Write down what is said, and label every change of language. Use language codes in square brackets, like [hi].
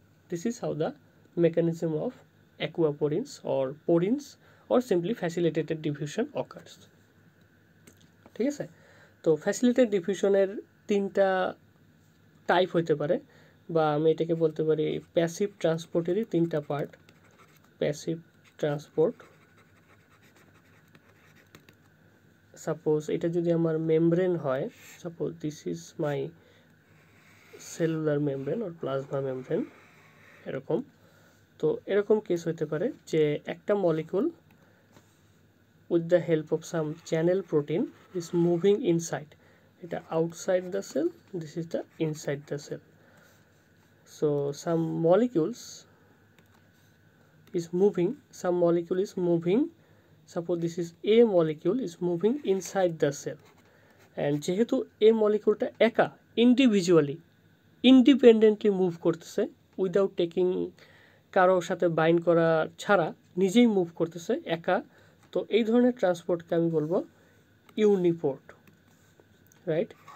[en] This is how the mechanism of aquaporins or porins or simply facilitated diffusion occurs. [bn] ঠিক আছে, তো facilitated ডিফিউশনের তিনটা type হতে পারে, বা আমি এটাকে বলতে পারি প্যাসিভ ট্রান্সপোর্টেরই তিনটা পার্ট। প্যাসিভ ট্রান্সপোর্ট, সাপোজ এটা যদি আমার মেমব্রেন হয়, [en] suppose this is my cellular membrane or plasma membrane, [bn] এরকম। তো এরকম কেস হতে পারে যে একটা molecule [en] with the help of some channel protein is moving inside, এটা outside the cell, this is the inside the cell. So some molecules is moving, some molecule is moving, suppose this is A molecule is moving inside the cell, and [bn] যেহেতু A moleculeটা একা individually independently move করতেছে without taking কারোর সাথে bind করা ছাড়া নিজেই move করতেছে একা, তো এই ধরনের ট্রান্সপোর্টকে আমি বলবো ইউনিপোর্ট, রাইট?